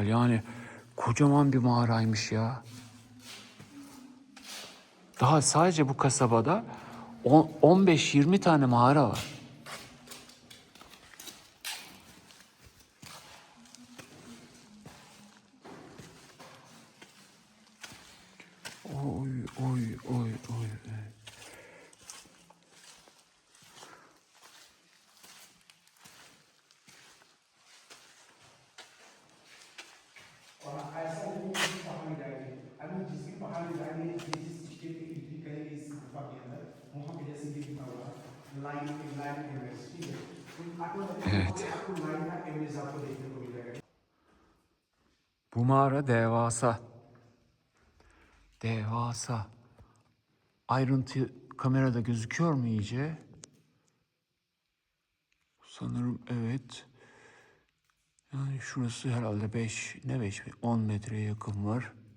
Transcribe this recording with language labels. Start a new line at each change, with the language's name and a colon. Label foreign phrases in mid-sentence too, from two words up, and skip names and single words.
Turkish: Yani kocaman bir mağaraymış ya. Daha sadece bu kasabada 15-20 tane mağara var. Oy oy oy oy.
Hindi: और ऐसा नहीं है कि पहाड़ में जाएंगे, अभी जिस भी पहाड़ में जाएंगे, जिस स्टेट में एंट्री करेंगे इस गुफा के अंदर, वहाँ पे जैसे ये लिखा हुआ
English: line image,
Hindi: ठीक है, तो
Turkish: Evet.
Hindi: आपको लाइन का इमेज आपको देखने को मिलेगा।
Turkish: Bu mağara devasa. Devasa. Ayrıntı kamerada gözüküyor mu iyice? Sanırım evet. Yani şurası herhalde 10 metreye yakın var.